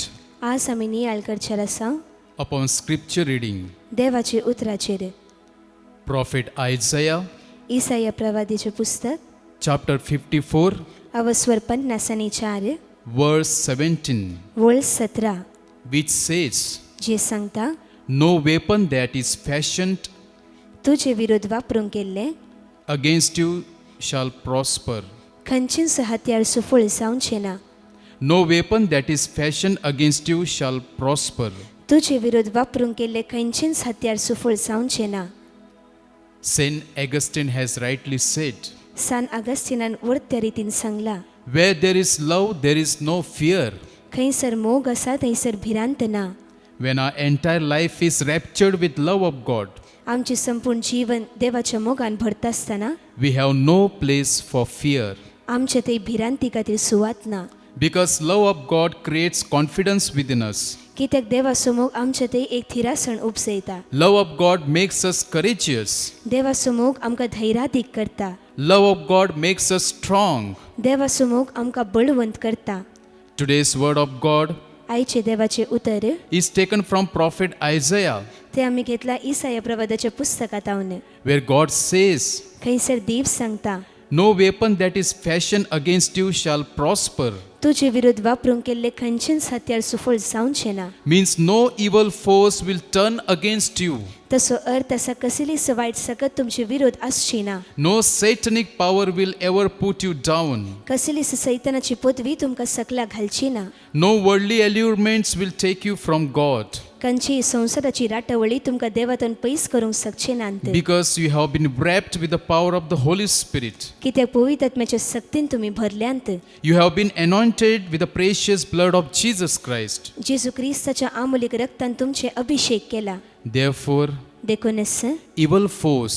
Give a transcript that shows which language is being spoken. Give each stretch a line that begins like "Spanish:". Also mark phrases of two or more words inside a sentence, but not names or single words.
Konkani: आज आम्ही नियाळ करचेर आसा
English: upon scripture reading.
Konkani: देवाचे उतराचेर.
English: Prophet Isaiah
Konkani: ईसाया प्रवादीचे पुस्तक
English: chapter 54
Konkani: अवस्वर 54
English: verse 17,
Konkani: वळ 17
English: which says,
Konkani: जे सांगता,
English: no weapon that is fashioned
Konkani: तुझे विरोध वापरूंक केल्ले
English: against you shall prosper.
Konkani: खंयचींच हत्यार सुफळ जावचें ना.
English: No weapon that is fashioned against you shall prosper.
Konkani: तुझे विरोध वापरूंक केल्ले खंयचींच हत्यार सुफळ जावचें ना.
English: Saint Augustine has rightly said,
Konkani: सान अगस्तिनान वर्त्या रितीन सांगला,
English: where there is love, there is no fear.
Konkani: खंयसर मोग आसा थंयसर भिरांत ना.
English: When our entire life is raptured with love of God,
Konkani: आमचे संपूर्ण जीवन देवाच्या मोगान भरता आसतना
English: we have no place for fear.
Konkani: आमचे ते भिरांती खातीर सुवात ना.
English: Because love of God creates confidence within us.
Konkani: कित्याक देवाचो मोग आमचे ते एक थिरासण उपसयता.
English: Love of God makes us courageous.
Konkani: देवाचो मोग आमकां धैर्यादीक करता.
English: Love of God makes us strong.
Konkani: देवाचो मोग आमकां बळवंत करता.
English: Today's word of God
Konkani: आयचे देवाचे उतर
English: is taken from prophet Isaiah,
Konkani: ते आमी घेतला ईसाया प्रवादाच्या पुस्तकांतावन,
English: where God says,
Konkani: खंयसर देव सांगता,
English: no weapon that is fashioned against you shall prosper.
Konkani: तुझे विरोध वापरूंक केल्ले खंयचेंच हत्यार सुफळ जावचें ना.
English: Means no evil force will turn against you.
Konkani: तसो अर्थ आसा कसलीच वायट सकत तुमचे विरोध आसची ना.
English: No satanic power will ever put you down.
Konkani: कसलीच सैतानाची पदवी तुमकां सकला घालची ना.
English: No worldly allurements will take you from God.
Konkani: खंयची संसाराची राटवळी तुमकां देवातून पयस करूंक शकची नात.
English: Because you have been wrapped with the power of the Holy Spirit.
Konkani: कित्याक पवित्र आत्म्याच्या शक्तीन तुमी भरल्यांत.
English: You have been anointed with the precious blood of Jesus Christ.
Konkani: जेजू ख्रिस्ताच्या अमूल्य रक्तान तुमचे अभिषेक केला.
English: Therefore,
Konkani: देखूनच
English: evil force